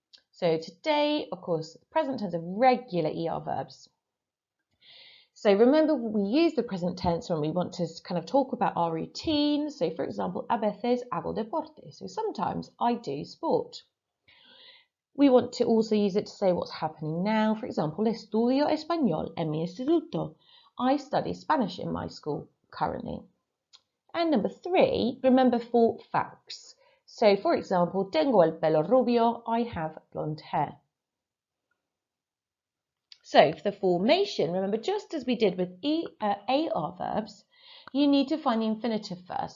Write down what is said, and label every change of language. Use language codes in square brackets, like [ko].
[en] So today, of course, present tense of regular ER verbs. So remember, we use the present tense when we want to kind of talk about our routine. So for example, [es] a veces hago deporte. [en] So sometimes I do sport. We want to also use it to say what's happening now. For example, [es] estudio español en mi instituto. [en] I study Spanish in my school currently. And number 3, remember for facts. So for example, [es] tengo el pelo rubio, [en] I have blonde hair. So for the formation, remember just as we did with AR verbs, you need to find the infinitive first.